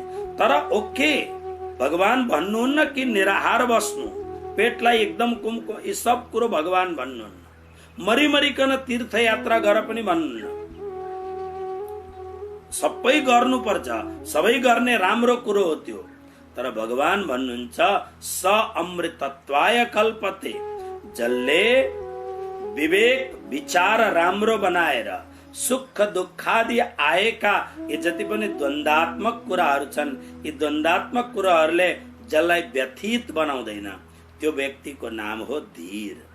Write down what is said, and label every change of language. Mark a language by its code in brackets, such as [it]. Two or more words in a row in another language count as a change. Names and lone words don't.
[ne] तर ओके, भगवान भन्नुहुन्न कि निराहार बस्नु, पेटलाई एकदम कुमको, यी सब कुरो भगवान भन्नुहुन्न। मरिमरिकन तीर्थ यात्रा गर पनि भन्नुहुन्न। सबै गर्नुपर्छ, सबै गर्ने राम्रो कुरो हो त्यो। तर भगवान भन्नुहुन्छ [sa] स अमृतत्वाय कल्पते, [ne] जसले विवेक विचार राम्रो बनाएर सुख दुःखादि आएका यी जति पनि द्वन्दात्मक कुराहरू छन्, यी द्वन्दात्मक कुराहरूले जसलाई व्यथित बनाउँदैन त्यो व्यक्तिको नाम हो धीर।